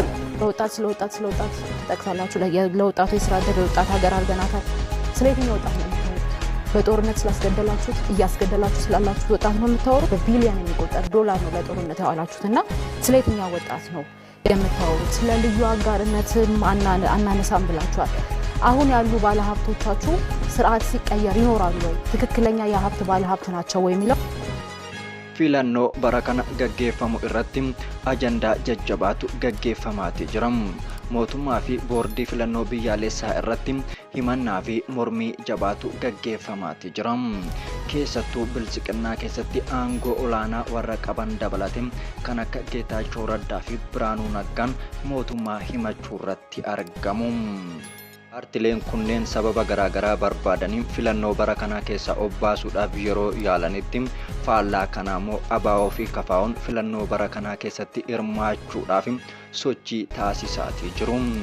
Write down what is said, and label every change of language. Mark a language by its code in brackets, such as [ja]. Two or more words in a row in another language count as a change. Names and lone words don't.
[am] ለወጣት ተጠቅሳላችሁ ለወጣቱ የስራ ዕድል ለወጣት ሀገር አልገናታል ስለየትኛው ወጣት ነው በጦርነት ስላስገደላችሁት እያስገደላችሁ ስላላችሁት ወጣት ነው የምታወሩት በቢሊዮን የሚቆጠር ዶላር ነው ለጦርነት ያዋላችሁትና ስለየትኛው ወጣት ነው የምታወሩት ስለ ልዩ አጋርነትም አናነሳም ብላችኋል አሁን ያሉ ባለሀብቶቻችሁ ስርዓት ሲቀየር ይኖራሉ ወይ ትክክለኛ የሀብት ባለሀብት ናቸው ወይ የሚለው [om] filannoo bara kana gaggeeffamu irratti ajandaa jajjabaatu gaggeeffamaati jiram mootummaa fi boordii filannoo biyyaalessaa irratti himannaa fi mormii jabaatu gaggeeffamaati jiram keessattuu bilisiqinnaa keessatti aangoo olaanaa warra qaban dabalate kan akka Geetaachoo Raddaa fi Biraanuu Naggaan mootummaa himachuu irratti argamu Artileen kunneen sababa garaagaraa barbaadaniin filannoo bara kana keessa obbaasuudhaaf yeroo yaalanitti faallaa kanaamoo ABO fi KFO'n filannoo bara kana keessatti hirmaachuudhaaf sochii taasisaatii jiru.